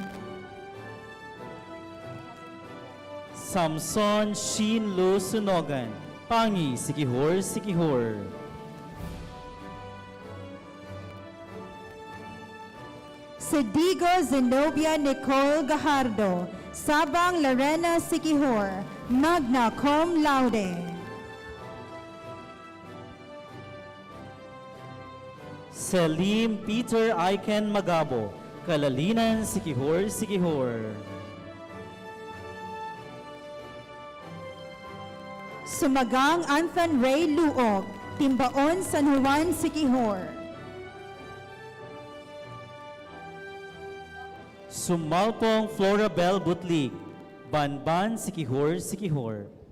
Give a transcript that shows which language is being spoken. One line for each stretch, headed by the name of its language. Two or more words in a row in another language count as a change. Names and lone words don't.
English: Samson Shin Lu Sunogan, Pangi, Sikihor, Sikihor. Sedigo Zenobia Nicole Gajardo, Sabang Lorena, Sikihor, magna cum laude. Selim Peter Aiken Magabo, Kalalinan, Sikihor, Sikihor. Sumagang Anthon Ray Luog, Timbaon, San Juan, Sikihor. Sumalpong Florabel Butlig, Banban, Sikihor, Sikihor.